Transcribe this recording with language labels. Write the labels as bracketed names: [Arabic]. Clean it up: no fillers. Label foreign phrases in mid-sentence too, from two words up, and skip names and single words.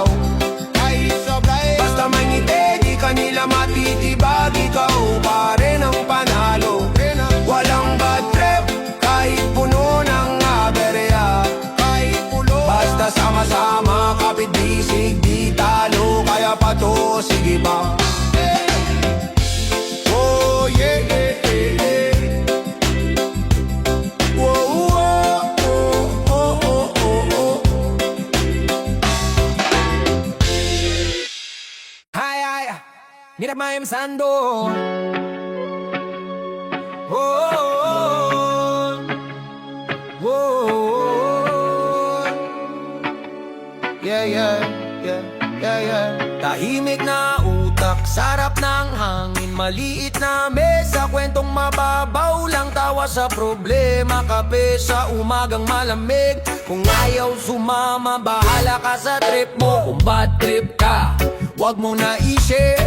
[Filipino] Kahit sablay, basta may ngiti, di kanila matitibag. Ikaw pa rin ang panalo. Walang [English] bad trip, [Filipino] kahit puno ng aberya. Kahit puno, basta sama-sama, kapit bisig, di talo. Kaya pa to, sige ba? [English] Oh yeah, yeah, yeah, yeah. Whoa, oh, oh, oh, oh, oh. [Spanish] Ay, ay, mira más empezando. [English] Oh, oh, oh, oh. Yeah, yeah, yeah, yeah, yeah. [Filipino] Tahimik na utak, sarap ng hangin, maliit na mesa, kwentong mababaw lang, tawa sa problema, kape sa umagang malamig. Kung ayaw sumama, bahala ka sa trip mo. Kung [English] bad trip [Filipino] ka, wag mo na i-share.